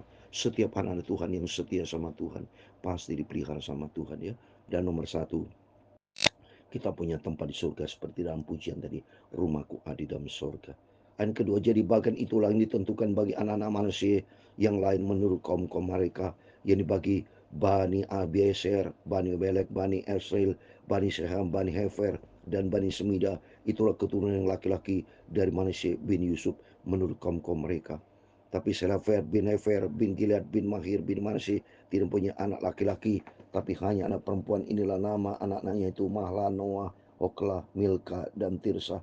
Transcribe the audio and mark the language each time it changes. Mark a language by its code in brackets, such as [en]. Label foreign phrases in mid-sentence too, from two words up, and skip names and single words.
[id] Setiap anak Tuhan yang setia sama Tuhan pasti dipelihara sama Tuhan ya. Dan nomor satu, kita punya tempat di surga seperti dalam pujian tadi, rumahku ada di dalam surga. Dan kedua, jadi bagian itulah yang ditentukan bagi anak-anak manusia yang lain menurut kaum-kaum mereka, yang dibagi Bani Abieser, Bani Belek, Bani Esrael, Bani Seham, Bani Hefer, dan Bani Semida. Itulah keturunan yang laki-laki dari manusia bin Yusuf menurut kaum-kaum mereka. Tapi Selafer bin Hefer bin Gilead bin Mahir bin Manasye tidak punya anak laki-laki, tapi hanya anak perempuan. Inilah nama anak-anaknya itu Mahla, Noah, Hoklah, Milka, dan Tirsa.